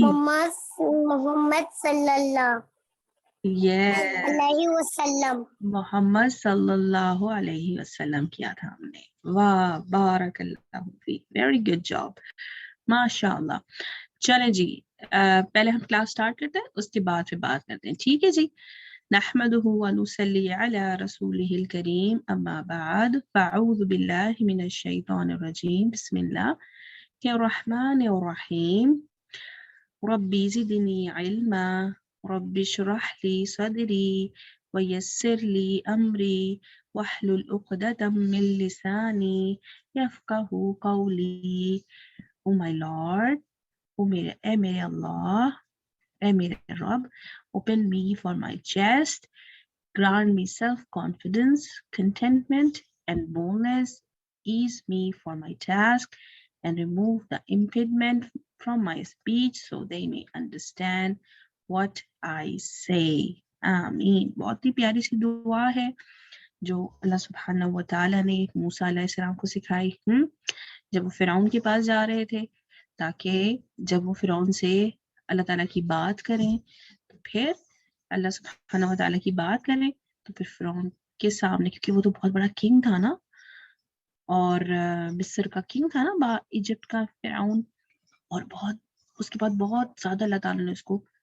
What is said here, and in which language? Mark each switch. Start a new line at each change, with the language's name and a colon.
Urdu: محمد صلی اللہ علیہ وسلم. محمد صلی اللہ علیہ وسلم کیا تھا ہم نے. واہ بارک اللہ فیک،
English: very good job,
Urdu: ماشاء اللہ. چلیں جی، پہلے ہم کلاس سٹارٹ کرتے ہیں، اس کے بعد پھر بات کرتے ہیں. ٹھیک ہے جی.
Arabic: نحمده ونصلي على رسوله الكريم اما بعد فاعوذ بالله من الشيطان الرجيم بسم الله الرحمن الرحيم ربي زدني علما رب اشرح لي صدري ويسر لي أمري واحلل عقدة من لساني يفقه قولي.
English: Oh my Lord,
Urdu: اے میرے اللہ, اے میرے رب,
English: open me for my chest, grant me self-confidence, contentment and boldness, ease me for my task, and remove the impediment from my speech so they may understand what I say.
Urdu: آمین. بہت ہی پیاری سی دعا ہے جو اللہ سبحانہ و تعالیٰ نے موسیٰ علیہ السلام کو سکھائی جب وہ فرعون کے پاس جا رہے تھے, تاکہ جب وہ فرعون سے اللہ تعالیٰ کی بات کریں تو پھر اللہ سبحانہ و تعالیٰ کی بات کریں تو پھر فرعون کے سامنے, کیونکہ وہ تو بہت بڑا کنگ تھا نا, اور مصر کا کنگ تھا نا, ایجپٹ کا فرعون, اور بہت اس کے بعد بہت زیادہ اللہ تعالیٰ نے اس کو